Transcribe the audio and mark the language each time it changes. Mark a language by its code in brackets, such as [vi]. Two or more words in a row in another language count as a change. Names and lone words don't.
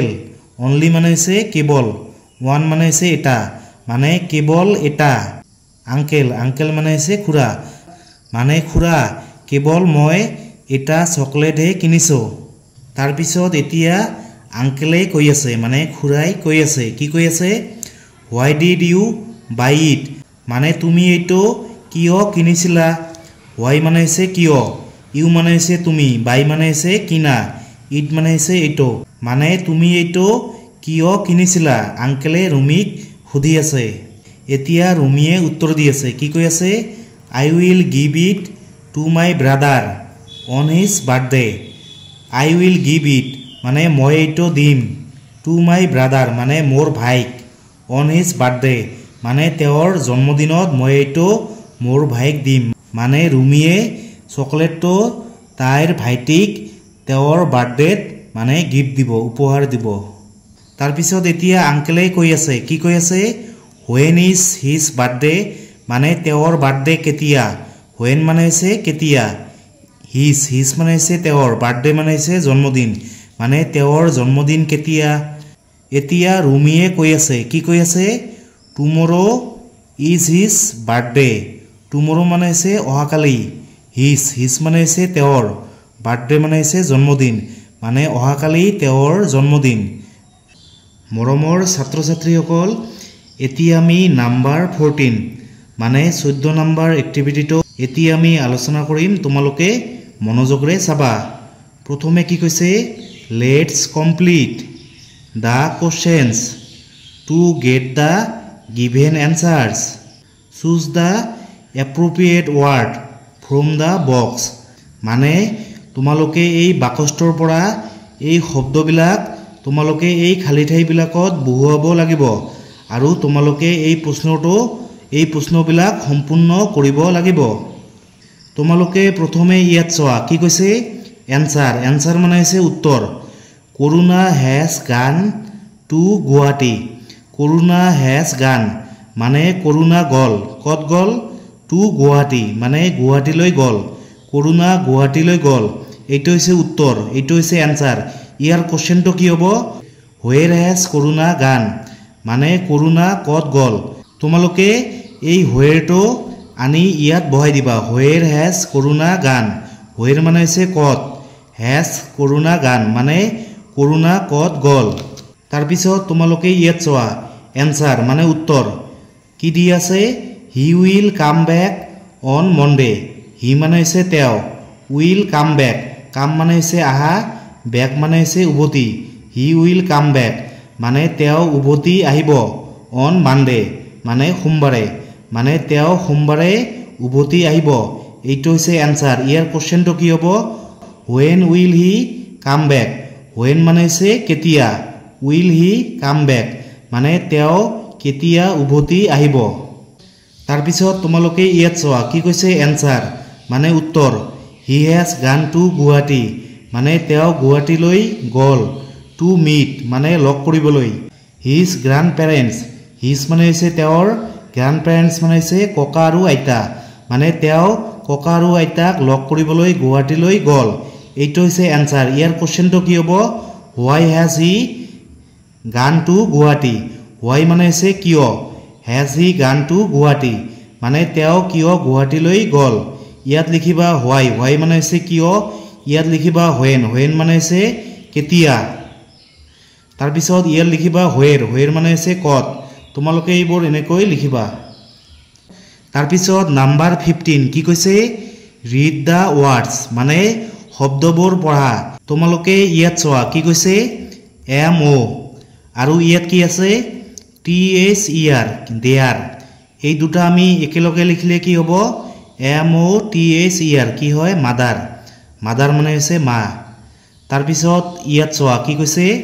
[as] অনলি মানে হৈছে কেৱল, ওৱান মানে হৈছে এটা, মানে কেৱল এটা। আঙ্কেল মানে হৈছে খুৰা, মানে খুৰা কেৱল মই এটা চকলেটহে কিনিছোঁ। তাৰপিছত এতিয়া আঙ্কেলে কৈ আছে, মানে খুৰাই কৈ আছে, কি কৈ আছে [en] why did you buy it, [as] মানে তুমি এইটো কিয় কিনিছিলা। হোৱাই মানে হৈছে কিয়। ইউ মানে হৈছে তুমি। বাই মানে হৈছে কিনা। ইট মানে হৈছে এইটো, মানে তুমি এইটো কিয় কিনিছিলা। আঙ্কেলে ৰুমিক সুধি আছে। এতিয়া ৰুমিয়ে উত্তৰ দি আছে, কি কৈ আছে [en] I will give it to my brother on his birthday, I will give it [as] মানে মই এইটো দিম [en] to my [as] brother মানে মোৰ ভাইক [en] on his birthday [as] মানে তেওঁৰ জন্মদিনত মই এইটো মোৰ ভাইক দিম মানে ৰুমিয়ে চকলেটটো তাইৰ ভাইটিক তেওঁৰ বাৰ্থডেত মানে গিফ্ট দিব উপহাৰ দিব তাৰ পিছত এতিয়া আঙ্কেলে কৈ আছে কি কৈ আছে when [en] is his birthday [as] মানে তেওঁৰ বাৰ্থডে কেতিয়া when মানে হৈছে কেতিয়া his মানে হৈছে তেওঁৰ বাৰ্থডে মানে হৈছে জন্মদিন মানে তেওঁৰ জন্মদিন কেতিয়া এতিয়া ৰুমিয়ে কৈ আছে কি কৈ আছে [en] tomorrow is his birthday [as] tomorrow মানে হৈছে অহাকালি his মানে হৈছে তেওঁৰ বাৰ্থডে মানে হৈছে জন্মদিন মানে অহাকালি তেওঁৰ জন্মদিন মৰমৰ ছাত্ৰ ছাত্ৰীসকল এতিয়া আমি নাম্বাৰ 14 মানে 14 নম্বৰ এক্টিভিটিটো এতিয়া আমি আলোচনা কৰিম তোমালোকে মনোযোগৰে চাবা প্ৰথমে কি কৈছে [en] let's complete the questions to get the given answers choose the appropriate word from the box [as] মানে তোমালোকে এই বাকচটোৰ পৰা এই শব্দবিলাক তোমালোকে এই খালি ঠাইবিলাকত বহুৱাব লাগিব আৰু তোমালোকে এই প্ৰশ্নবিলাক সম্পূৰ্ণ কৰিব লাগিব তোমালোকে প্ৰথমে ইয়াত চোৱা কি কৈছে এনসাৰ মানে হৈছে উত্তৰ [en] Corona has gone to Guwahati Corona has gone [as] মানে corona গল কত গল [en] to Guwahati [as] মানে গুৱাহাটীলৈ গল corona গুৱাহাটীলৈ গল এইটো হৈছে উত্তৰ এইটো হৈছে এনসাৰ ইয়াৰ কোশ্চেনটো কি হ'ব [en] where has corona gone [as] মানে corona কত গল তোমালোকে এই where টো আনি ইয়াত বহাই দিবা [en] where has corona gone [as] where মানে হৈছে কত [en] has corona gone [as] মানে corona কত গল তাৰ পিছত তোমালোকে ইয়াত চোৱা এনসাৰ মানে উত্তৰ কি দি আছে [en] he will come back on Monday [as] he মানে হৈছে তেওঁ [en] will come back [as] কাম মানে হৈছে আহা back মানে হৈছে উভতি [en] he will come back [as] মানে তেওঁ উভতি আহিব [en] on Monday [as] মানে সোমবাৰে মানে তেওঁ সোমবাৰে উভতি আহিব এইটো হৈছে এনসাৰ ইয়াৰ কোশ্চেনটো কি হ'ব [en] when will he come back [as] when মানে হৈছে কেতিয়া [en] will he come back [as] মানে তেওঁ কেতিয়া উভতি আহিব তাৰ পিছত তোমালোকে ইয়াত চোৱা কি কৈছে এনসাৰ মানে উত্তৰ [en] he has gone to Guwahati [as] মানে তেওঁ গুৱাহাটীলৈ গল [en] to meet [as] মানে লগ কৰিবলৈ [en] his grandparents [as] his মানে হৈছে তেওঁৰ grandparents মানে হৈছে ককা আৰু আইতা মানে তেওঁ ককা আৰু আইতাক লগ কৰিবলৈ গুৱাহাটীলৈ গল এইটো হৈছে এনসাৰ ইয়াৰ কোশ্চেনটো কি হ'ব [en] why has he gone to Guwahati [as] why মানে হৈছে কিয় [en] has he gone to Guwahati [as] মানে তেওঁ কিয় গুৱাহাটীলৈ গল ইয়াত লিখিবা why মানে হৈছে কিয় ইয়াত লিখিবা when মানে হৈছে কেতিয়া তাৰ পিছত ইয়াত লিখিবা where মানে হৈছে কত তোমালোকে এইবোৰ এনেকৈ লিখিবা তাৰ পিছত নাম্বাৰ 15 কি কৈছে [en] read the words [as] মানে শব্দবোৰ পঢ়া তোমালোকে ইয়াত চোৱা কি কৈছে mo আৰু ইয়াত কি আছে [en] ther there [as] এই দুটা আমি একেলগে লিখিলে কি হ'ব mother কি হয় মাদাৰ মানে হৈছে মা তাৰ পিছত ইয়াত চোৱা কি কৈছে